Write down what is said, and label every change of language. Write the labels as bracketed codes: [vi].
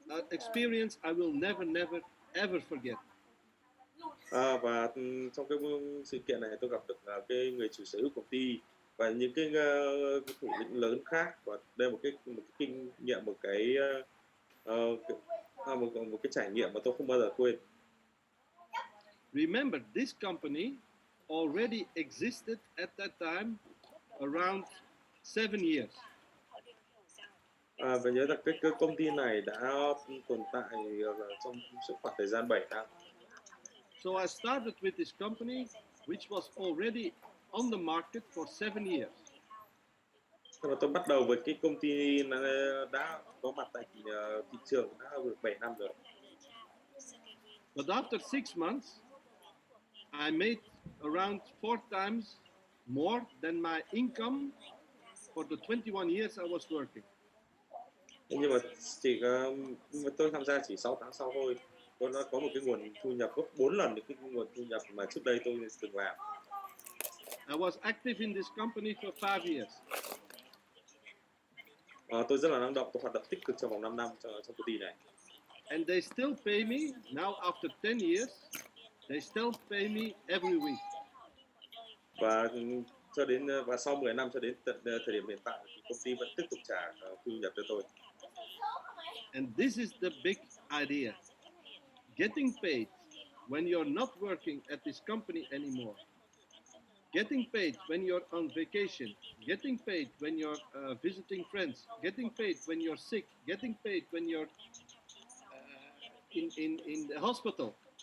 [en] experience I will never ever forget. [vi] Và trong cái sự kiện này tôi gặp được cái người chủ sở hữu công ty và những cái thủ lĩnh lớn khác, và đây là một cái kinh nghiệm, một cái trải nghiệm mà tôi không bao giờ quên. [en] Remember, this company already existed at that time around 7 years. [vi] Và nhớ rằng cái công ty này đã tồn tại trong suốt khoảng thời gian 7 năm. [en] So I started with this company, which was already on the market for 7 years. [vi] Và tôi bắt đầu với cái công ty đã có mặt tại thị trường đã được 7 năm rồi. [en] But after 6 months, I made around 4 times more than my income for the 21 years I was working. [vi] Nhưng mà tôi tham gia chỉ 6 tháng sau thôi, tôi đã có một cái nguồn thu nhập gấp 4 lần những cái nguồn thu nhập mà trước đây tôi từng làm. [en] I was active in this company for 5 years. [vi] Tôi rất là năng động, tôi hoạt động tích cực trong vòng 5 năm trong công ty này. [en] And they still pay me now after 10 years. They still pay me every week. [vi] Và sau 10 năm cho đến thời điểm hiện tại thì công ty vẫn tiếp tục trả thu nhập cho tôi. [en] And this is the big idea. Getting paid when you're not working at this company anymore. Getting paid when you're on vacation. Getting paid when you're visiting friends. Getting paid when you're sick. Getting paid when you're in the hospital.